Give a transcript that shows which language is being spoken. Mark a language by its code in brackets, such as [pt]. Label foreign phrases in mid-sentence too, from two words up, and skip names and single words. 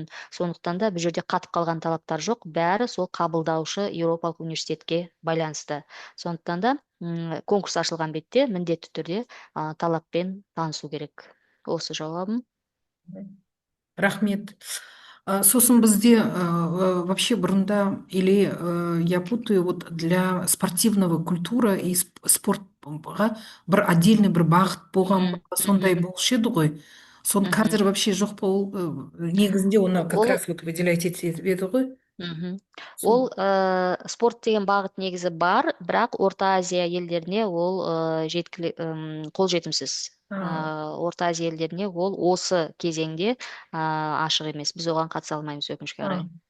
[kk] Сондықтан да бұл жерде қатып қалған талаптар жоқ, бәрі сол қабылдаушы Еуропалық университетке байланысты. Сондықтан да конкурс ашылған бетте міндетті түрде талаппен танысу керек. Осы жауабым. Рахмет. Сосын бізде вообще бұрында, [ru] или я путаю, вот для спортивного культура и [kk] спортқа бір отдельный бір бағыт болған, сондай болушы еді ғой. Соны қазір вообще жоқ бол, негізінде оны [ru] как раз вот выделять [kk] етіп еді ғой. Ол спорт деген бағыт негізі бар, бірақ Орта Азия елдеріне ол қолжетімсіз. Орта Азия елдеріне ол осы кезеңде ашық емес. Біз оған қатыса алмаймыз, өкінішке қарай.